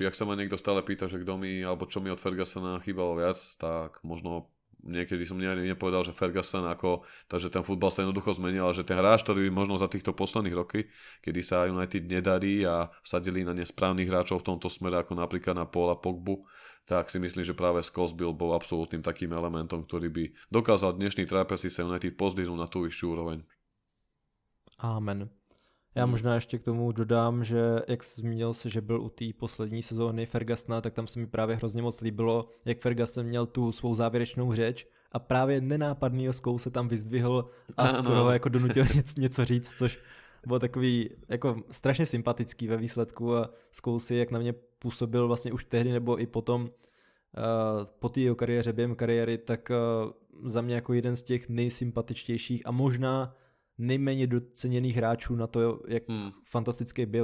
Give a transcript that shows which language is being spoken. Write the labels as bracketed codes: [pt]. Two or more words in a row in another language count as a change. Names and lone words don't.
[sk] Ak sa ma niekto stále pýta, že kto mi, alebo čo mi od Fergusona chýbalo viac, tak možno niekedy som nepovedal, že Ferguson ako, takže ten futbal sa jednoducho zmenil, ale že ten hráč, ktorý možno za týchto posledných roky, kedy sa United nedarí a sadili na nesprávnych hráčov v tomto smere, ako napríklad na Paula Pogbu, tak si myslím, že práve Scholes bol absolútnym takým elementom, ktorý by dokázal dnešný trápasí sa United pozdvihnúť na tú vyššiu úroveň. [cs] Amen. Já možná ještě k tomu dodám, že jak zmínil se, že byl u té poslední sezóny Fergusona, tak tam se mi právě hrozně moc líbilo, jak Ferguson měl tu svou závěrečnou řeč a právě nenápadnýho Scholes se tam vyzdvihl a skoro jako donutil něco říct, což bylo takový jako strašně sympatický ve výsledku a Scholes, jak na mě působil vlastně už tehdy nebo i potom po té jeho kariéře, během kariéry, tak za mě jako jeden z těch nejsympatičtějších a možná nejméně doceněných hráčů na to, jak fantastický byl.